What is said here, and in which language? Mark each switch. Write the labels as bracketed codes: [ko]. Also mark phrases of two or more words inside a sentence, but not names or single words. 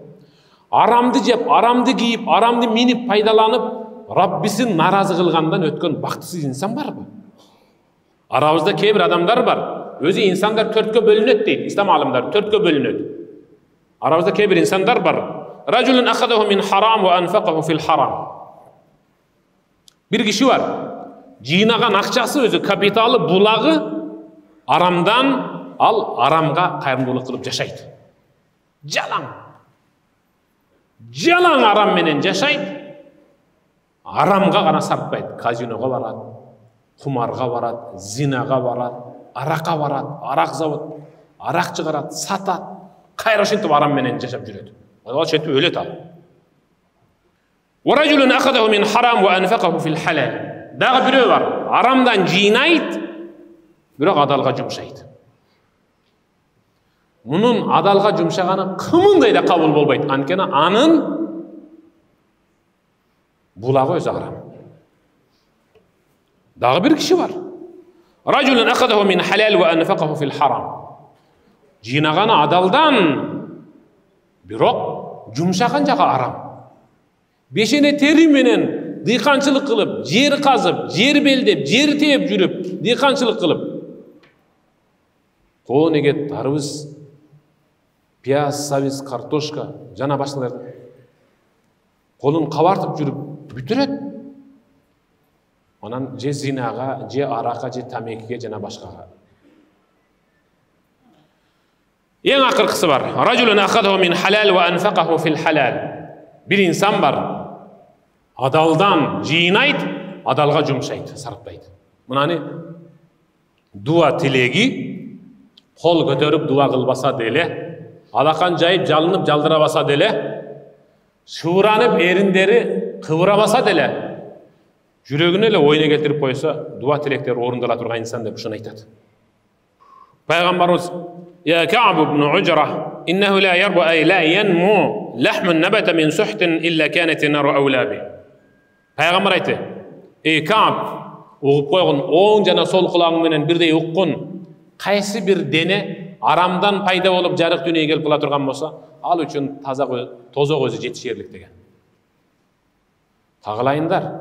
[ky] Арамды жеп, арамды кийип, арамды минип пайдаланып, Раббисин наразы кылгандан өткөн бактысыз инсан барбы? Арабызда кээ бир адамдар бар. Өзү инсандар төрткө бөлүнөт дейт. Ислам алымдары төрткө бөлүнөт. Арабызда кээ бир инсандар бар. [ar] رجل أخذه من حرام وأنفقه في الحرام. [ky] Бир киши бар. Жыйнаган акчасы өзү капиталы булагы арамдан, ал арамга кайрымдуулук кылып жашайт. Жалаң арам менен жашайт. Арамга гана сарпайт. Казинога барат, кумарга барат, зинага барат, аракка барат, арак завод, арак чыгарат, сатат. Кайра ошентип арам менен жашап жүрөт. Ал ошентип өлөт ал. [ar] ورجل أخذه من حرام وأنفقه في الحلال. [ky] Дагы бирөө бар. Арамдан жыйнайт, бирок адалга жумшайт. Мунун адалга жумшаганы кымындай да кабыл болбойт. Анткени анын булагы өзү арам. Дагы бир киши бар. [ar] رجل أخذه من حلال وأنفقه في الحرام. [ky] Жыйнаганы адалдан, бирок жумшаган жагы арам. Бешене тери менен дыйканчылык кылып, жер казып, жер белдеп, жер тээп жүрүп, дыйканчылык кылып. Тоон эгет, тарыбыз, пияз, сабиз, картошка, жана башкалар колун кабартып жүрүп бүтүрөт. Анан же зинага, же аракка, же тамекиге, жана башкага. Ең акыркысы бар. [ar] رجل أخذه من حلال وأنفقه في الحلال. [ky] Бир инсан бар. Адалдан жыйнайт, адалга жумшайт, сарптайт. Мынаны дуа тилеги кол көтөрүп дуа кылбаса деле, алакан жайып жалынып жалдырабаса деле, шууранып эриндери кыбырабаса деле, жүрөгүнө эле ойуна келтирип койсо, дуа тилектер орундала турган инсан деп ушуну айтат. [ar] Пайгамбарыбыз يا كعب بن عجرة إنه لا يربو أي لا ينمو لحم النبت من سحت إلا كانت النار أولى به. [ky] Пайгамбар айтты: "Ey Кааб, угуп койгон, оң жана сол кулагың менен бирдей уккун. Кайсы бир дене арамдан пайда болуп жарык дүнүйгө келип кала турган болсо, ал үчүн тозок өзү жетишерлик" деген. Кагалайындар.